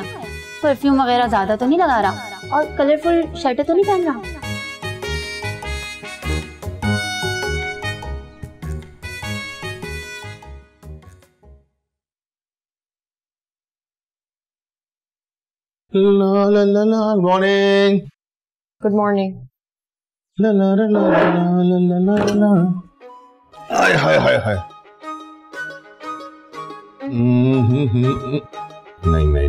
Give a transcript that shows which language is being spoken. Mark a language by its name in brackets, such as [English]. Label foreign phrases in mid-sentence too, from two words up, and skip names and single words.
[Hindi] परफ्यूम वगैरह ज्यादा तो नहीं लगा रहा, और [English] colorful shirt [Hindi] तो नहीं पहन रहा? ला ला ला ला, [English] मॉर्निंग। good morning. ला ला ला ला ला ला ला ला। [Hindi] हाय हाय हाय हाय। नहीं।